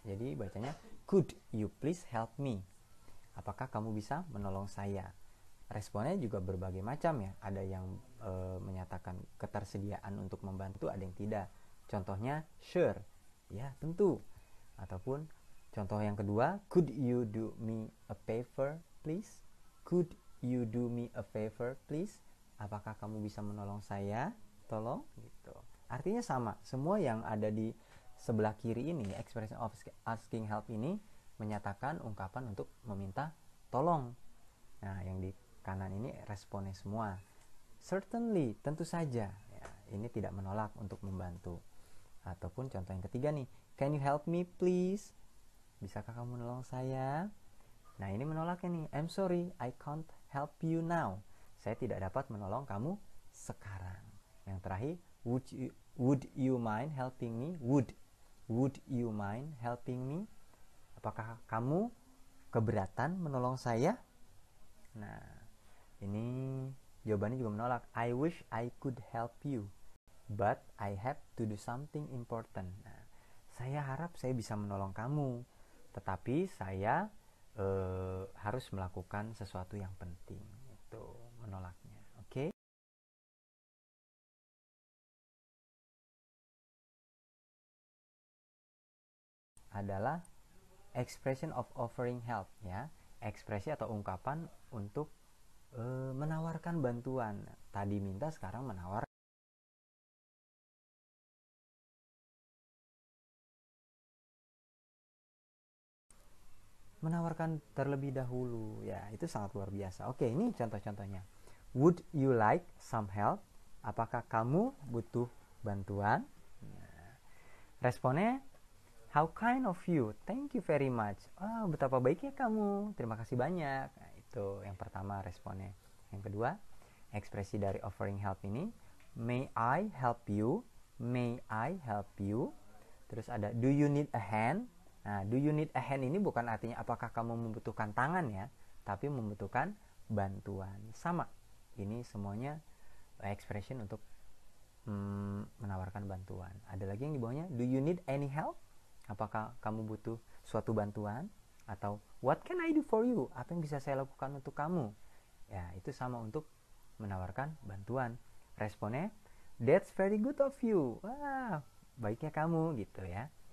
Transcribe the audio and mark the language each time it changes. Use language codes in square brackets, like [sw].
[id] Jadi bacanya [en] could you please help me? [id] Apakah kamu bisa menolong saya? Responnya juga berbagai macam ya. Ada yang menyatakan ketersediaan untuk membantu, ada yang tidak. [en] Contohnya sure, [id] ya tentu. Ataupun contoh yang kedua, [en] could you do me a favor please? Could you do me a favor please? [id] Apakah kamu bisa menolong saya? Tolong gitu. Artinya sama. Semua yang ada di sebelah kiri ini, [en] expression of asking help [id] ini menyatakan ungkapan untuk meminta tolong. Nah, yang di kanan ini responnya semua. Certainly, tentu saja. Ya, ini tidak menolak untuk membantu. Ataupun contoh yang ketiga nih, [en] can you help me please? [id] Bisakah kamu menolong saya? Nah, ini menolaknya nih. [en] I'm sorry, I can't help you now. [id] Saya tidak dapat menolong kamu sekarang. Yang terakhir, [en] would you mind helping me? Would you mind helping me? [id] Apakah kamu keberatan menolong saya? Nah, ini jawabannya juga menolak. [en] I wish I could help you, but I have to do something important. [id] Nah, saya harap saya bisa menolong kamu, tetapi saya harus melakukan sesuatu yang penting. Itu menolaknya. Oke? Adalah [en] expression of offering help, [id] ya. Ekspresi atau ungkapan untuk menawarkan bantuan. Tadi minta, sekarang menawar. Menawarkan terlebih dahulu, ya, itu sangat luar biasa. Oke, ini contoh-contohnya. [en] Would you like some help? [id] Apakah kamu butuh bantuan? Nah, responnya, [en] how kind of you, thank you very much. [id] Oh, betapa baiknya kamu, terima kasih banyak. Nah, itu yang pertama responnya. Yang kedua, ekspresi dari offering help ini, [en] may I help you? May I help you? [id] Terus ada, [en] do you need a hand? [id] Nah, [en] do you need a hand [id] ini bukan artinya apakah kamu membutuhkan tangan, ya, tapi membutuhkan bantuan. Sama, ini semuanya expression untuk menawarkan bantuan. Ada lagi yang di bawahnya, [en] do you need any help? [id] Apakah kamu butuh suatu bantuan? [en] Atau what can I do for you? [id] Apa yang bisa saya lakukan untuk kamu? Ya, itu sama untuk menawarkan bantuan. [en] Responnya, that's very good of you. [id] Wah, baiknya kamu, gitu ya.